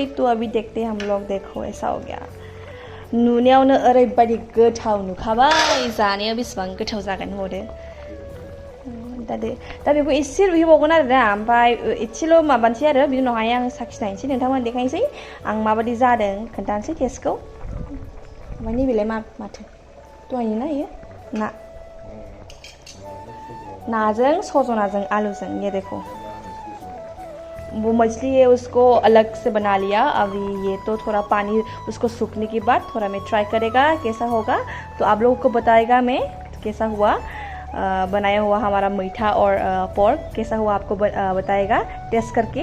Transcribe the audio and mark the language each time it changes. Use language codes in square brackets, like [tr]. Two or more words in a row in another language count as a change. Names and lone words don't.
[hi] तो अभी देखते हैं हम लोग। देखो ऐसा हो गया, [brx] नुनायावनो ओरैबायदि गोथाव नुखाबाय, जानायाव बेसेबां गोथाव जागोन हरो। दा बेखौ एसे रुइहोबावगोन आरो ना, ओमफ्राय एसेल' माबानोसै आरो, बिनि उनावहाय आं साखिनायनोसै, नोंथांमोन देखायनोसै आं माबायदि जादों, खोन्थानोसै टेस्टखौ। ओमफ्राय नैबेलाय माथो दहायनि ना इयो नाजों सजनाजों आलूजों। [hi] ये देखो वो मछली है, उसको अलग से बना लिया। अभी ये तो थोड़ा पानी उसको सूखने के बाद थोड़ा मैं ट्राई करेगा कैसा होगा, तो आप लोगों को बताएगा मैं कैसा हुआ। बनाया हुआ हमारा मीठा और पोर्क कैसा हुआ आपको बताएगा टेस्ट करके।